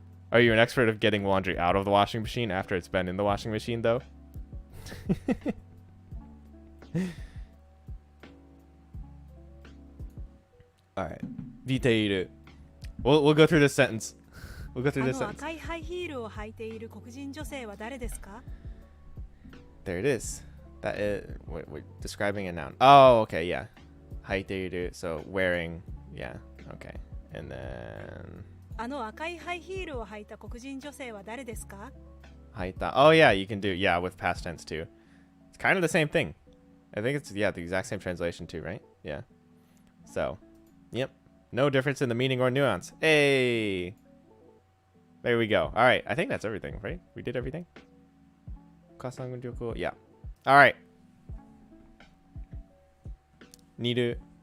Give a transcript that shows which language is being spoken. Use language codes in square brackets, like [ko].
[en] Are you an expert of getting laundry out of the washing machine after it's been in the washing machine though? All right. Viteiru. We'll go through this sentence. We'll go through this あの sentence. [ja] 赤いハイヒールを履いている黒人女性は誰ですか？ [en] There it is. That is we're describing a noun. Oh, okay, yeah. 履いている so wearing yeah okay and then [ja] あの赤いハイヒールを履いた黒人女性は誰ですか？ [en] 履いた oh yeah you can do yeah with past tense too it's kind of the same thing I think it's yeah the exact same translation too right yeah so yep no difference in the meaning or nuance hey there we go all right I think that's everything right we did everything yeah all right 似る